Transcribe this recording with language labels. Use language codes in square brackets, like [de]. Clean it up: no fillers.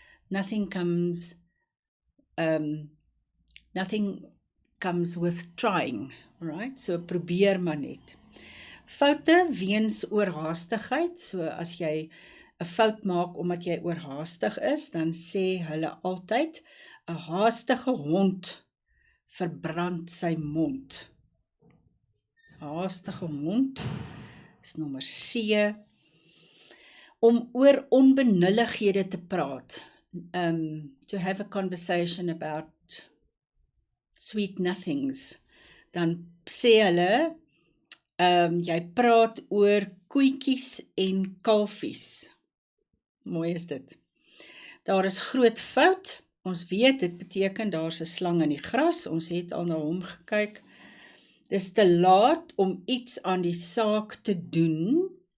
[en] Nothing comes nothing comes with trying, right? [af] So probeer maar net. Foute weens oorhaastigheid, so as jy 'n fout maak omdat jy oorhaastig is, dan sê hulle altyd 'n haastige hond verbrand sy mond. 'n Haastige hond is nommer C. Om oor onbenullighede te praat. [en] To have a conversation about sweet nothings. [af] Dan sê hulle, jy praat oor koetjies en kalfies. Mooi is dit. Daar is groot fout. Ons weet, dit beteken daar's 'n slang in die gras. Ons het al na hom gekyk. Dis te laat om iets aan die saak te doen.